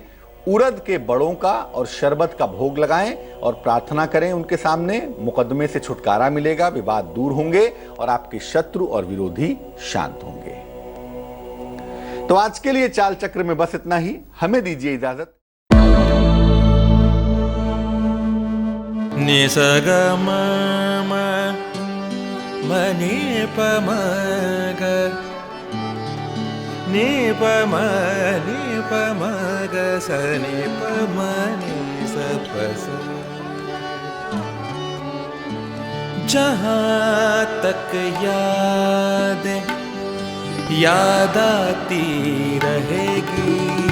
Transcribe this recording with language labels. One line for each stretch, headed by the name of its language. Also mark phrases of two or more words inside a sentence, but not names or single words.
Hindi: उड़द के बड़ों का और शरबत का भोग लगाएं और प्रार्थना करें उनके सामने। मुकदमे से छुटकारा मिलेगा, विवाद दूर होंगे और आपके शत्रु और विरोधी शांत होंगे। तो आज के लिए चाल चक्र में बस इतना ही। हमें दीजिए इजाजत। नि स ग म म म नि प म ग नि प म ग स नि प म नि स प स। जहाँ तक याद आती रहेगी।